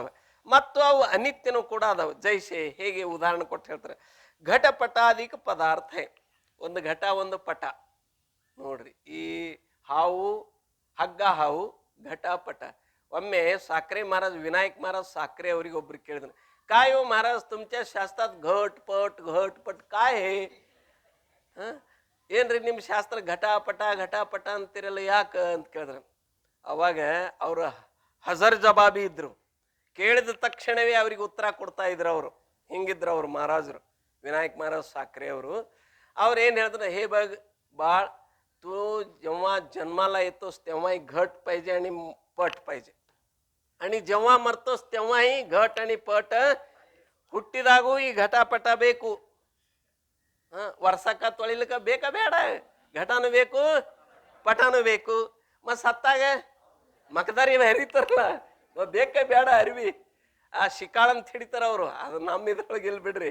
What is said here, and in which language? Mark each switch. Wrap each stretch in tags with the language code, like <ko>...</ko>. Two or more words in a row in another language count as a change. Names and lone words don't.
<kn>ಮತ್ತು ಅವು ಅನಿತ್ಯನೂ ಕೂಡ ಅದಾವ. ಜೈಸೆ ಹೇಗೆ ಉದಾಹರಣೆ ಕೊಟ್ಟು ಹೇಳ್ತಾರೆ, ಘಟಪಟಾದಿಕ ಪದಾರ್ಥ. ಒಂದು ಘಟ ಒಂದು ಪಟ. ನೋಡ್ರಿ, ಈ ಹಾವು ಹಗ್ಗ ಹಾವು ಘಟಪಟ. ಒಮ್ಮೆ ಸಾಕ್ರೆ ಮಹಾರಾಜ್, ವಿನಾಯಕ್ ಮಹಾರಾಜ್ ಸಾಕ್ರೆ ಅವ್ರಿಗೆ ಒಬ್ರು ಕೇಳಿದ್ರು,</kn> <mr>काय हो महाराज तुमच्या शास्त्रात घट पट काय है?</mr> <kn>ಏನ್ರಿ ನಿಮ್ಮ ಶಾಸ್ತ್ರ ಘಟಾಪಟ ಅಂತಿರಲ್ಲ ಯಾಕೆ ಅಂತ ಕೇಳಿದ್ರು. ಅವಾಗ ಅವರು ಹಜರ್ ಜವಾಬಿ ಇದ್ರು, ಕೇಳಿದ ತಕ್ಷಣವೇ ಅವ್ರಿಗೆ ಉತ್ತರ ಕೊಡ್ತಾ ಇದ್ರು. ಅವರು ಹಿಂಗಿದ್ರು ಅವ್ರು ಮಹಾರಾಜರು, ವಿನಾಯಕ್ ಮಹಾರಾಜ್ ಸಾಕ್ರೆ ಅವರು. ಅವ್ರು ಏನು ಹೇಳಿದ್ರು,</kn> <mr>हे बघ बाळ, तू जेव्हा जन्माला येतोस तेव्हाही घट पाहिजे आणि पट पाहिजे, आणि जेव्हा मरतोस तेव्हाही घट आणि पट.</mr> <kn>ಹುಟ್ಟಿದಾಗೂ ಈ ಘಟಪಟ ಬೇಕು, ವರ್ಷಕ್ಕ ತೊಳಿಲಿಕ್ಕ ಬೇಕಾ ಬೇಡ? ಘಟನೂ ಬೇಕು ಪಟನೂ ಬೇಕು. ಮತ್ತು ಸತ್ತಾಗ ಮಕದಾರಿ ಹರಿತಾರಲ್ಲ, ಬೇಕೇ ಬೇಡ ಅರಿವಿ? ಆ ಶಿಕಾಳಂತ ಹಿಡಿತಾರ ಅವರು. ಅದು ನಮ್ಮ ಇದ್ರೊಳಗೆ ಇಲ್ಲಿ ಬಿಡ್ರಿ.</kn>